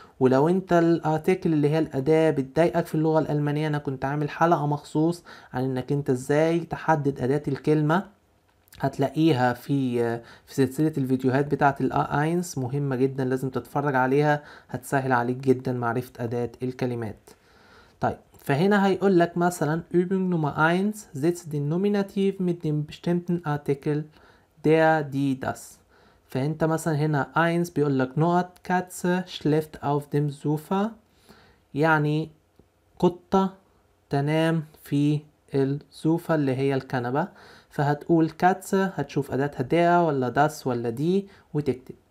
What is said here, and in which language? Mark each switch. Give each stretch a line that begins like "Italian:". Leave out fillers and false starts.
Arabic: ولو انت الارتيكل اللي هي الاداة بتضايقك في اللغة الالمانية، انا كنت عامل حلقة مخصوص عن انك انت ازاي تحدد اداة الكلمة، هتلاقيها في سلسلة الفيديوهات بتاعة الA1، مهمة جدا لازم تتفرج عليها، هتسهل عليك جدا معرفة اداة الكلمات. طيب فهنا هيقول لك مثلا
German: Übung Nummer 1 setzt den Nominativ mit dem bestimmten Artikel der, die, das.
Arabic: فانت مثلا هنا 1 بيقول لك نقط
German: Katze schläft auf dem Sofa،
Arabic: يعني قطة تنام في السوفا اللي هي الكنبة، فهتقول كاتسة، هتشوف أداتها der ولا das ولا دي وتكتب.